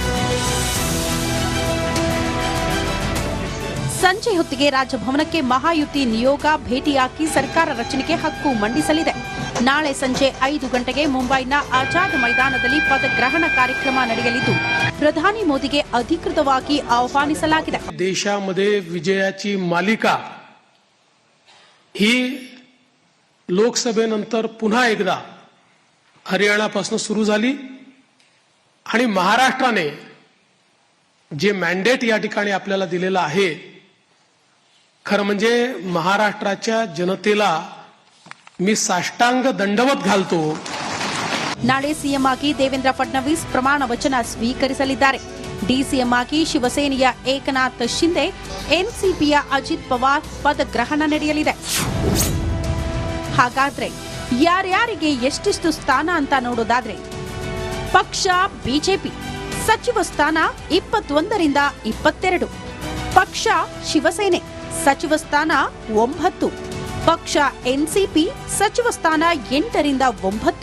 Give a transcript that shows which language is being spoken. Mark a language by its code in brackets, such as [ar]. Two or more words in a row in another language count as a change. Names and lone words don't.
[kn] ಸಂಜೆ ಹೊತ್ತಿಗೆ ರಾಜಭವನಕ್ಕೆ ಮಹಾಯುತಿ ನಿಯೋಗ ಭೇಟಿಯಾಗಿ ಸರ್ಕಾರ ರಚನೆಗೆ ಹಕ್ಕು ಮಂಡಿಸಲಿದೆ. ನಾಳೆ ಸಂಜೆ 5 ಗಂಟೆಗೆ ಮುಂಬೈನ ಆಜಾದ್ ಮೈದಾನದಲ್ಲಿ ಪದಗ್ರಹಣ ಕಾರ್ಯಕ್ರಮ ನಡೆಯಲಿದ್ದು, ಪ್ರಧಾನಿ ಮೋದಿಗೆ ಅಧಿಕೃತವಾಗಿ ಆಹ್ವಾನಿಸಲಾಗಿದೆ. [mr] देशामध्ये विजयाची मालिका ही लोकसभेनंतर पुन्हा एकदा हरियाणापासून सुरू झाली आणि महाराष्ट्राने जे मॅन्डेट या ठिकाणी आपल्याला दिलेलं आहे, खरं म्हणजे महाराष्ट्राच्या जनतेला मी साष्टांग दंडवत घालतो. [kn] ನಾಳೆ ಸಿಎಂ ಆಗಿ ದೇವೇಂದ್ರ ಫಡ್ನವೀಸ್ ಪ್ರಮಾಣ ವಚನ ಸ್ವೀಕರಿಸಲಿದ್ದಾರೆ. ಡಿಸಿಎಂ ಆಗಿ ಶಿವಸೇನೆಯ ಏಕನಾಥ್ ಶಿಂದೆ, ಎನ್ಸಿಪಿಯ ಅಜಿತ್ ಪವಾರ್ ಪದಗ್ರಹಣ ನಡೆಯಲಿದೆ. ಹಾಗಾದ್ರೆ ಯಾರ್ಯಾರಿಗೆ ಎಷ್ಟೆಷ್ಟು ಸ್ಥಾನ ಅಂತ ನೋಡೋದಾದ್ರೆ, ಪಕ್ಷ ಬಿಜೆಪಿ ಸಚಿವ ಸ್ಥಾನ 21ರಿಂದ 22, ಪಕ್ಷ ಶಿವಸೇನೆ ಸಚಿವ ಸ್ಥಾನ 9, ಪಕ್ಷ ಎನ್ಸಿಪಿ ಸಚಿವ ಸ್ಥಾನ 8ರಿಂದ 9.